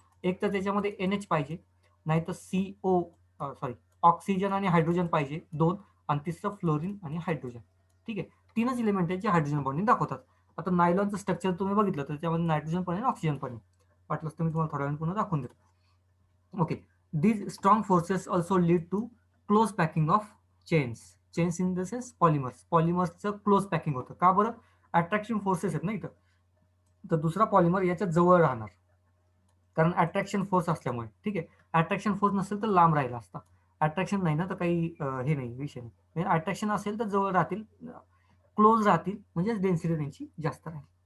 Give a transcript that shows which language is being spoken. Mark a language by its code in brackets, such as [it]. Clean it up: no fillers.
[mr] एक तर त्याच्यामध्ये NH पाहिजे, नाही तर CO सॉरी ऑक्सिजन आणि हायड्रोजन पाहिजे 2, आणि तिसरं फ्लोरीन आणि हायड्रोजन. ठीक आहे, 3च एलिमेंट आहेत जे हायड्रोजन बॉन्डिंग दाखवतात. आता नायलॉनचं स्ट्रक्चर तुम्ही बघितलं तर त्यामध्ये नायट्रोजन पण आहे, ऑक्सिजन पण आहे. वाटलंच तर मी तुम्हाला थोड्या वेळ पुन्हा दाखवून देतो. [en] okay, these strong forces also lead to close packing of chains in the sense [mr] पॉलिमर्सचं close packing होतं. का बरं? अट्रॅक्शन फोर्सेस आहेत ना इथं, तर दुसरा पॉलिमर याच्या जवळ राहणार, कारण अट्रॅक्शन फोर्स असल्यामुळे. ठीक आहे, अट्रॅक्शन फोर्स नसेल तर लांब राहिला असता. अट्रॅक्शन नाही ना तर काही हे नाही, विषय नाही. अट्रॅक्शन असेल तर जवळ राहतील, क्लोज राहतील, म्हणजे डेन्सिटी त्यांची जास्त राहील.